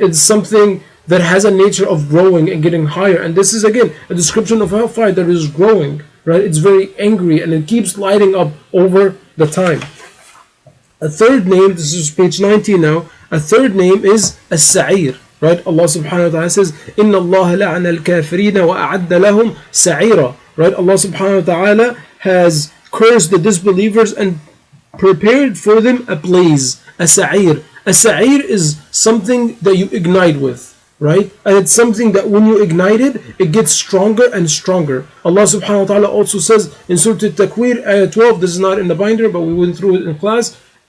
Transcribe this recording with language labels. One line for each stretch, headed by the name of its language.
English: It's something that has a nature of growing and getting higher. And this is again a description of hellfire that is growing. Right? It's very angry and it keeps lighting up over the time. A third name, this is page 19 now, a third name is As-Sa'ir. Right? Allah subhanahu wa ta'ala says,
Arabic: إِنَّ اللَّهَ لَعَنَ الْكَافِرِينَ وَأَعَدَّ لَهُمْ سَعِيرًا.
English: Right? Allah subhanahu wa ta'ala has cursed the disbelievers and prepared for them a blaze, a sa'ir. A sa'ir is something that you ignite with. Right? And it's something that when you ignite it, it gets stronger and stronger. Allah subhanahu wa ta'ala also says in Surah Al-Takwir, ayah 12, this is not in the binder, but we went through it in class.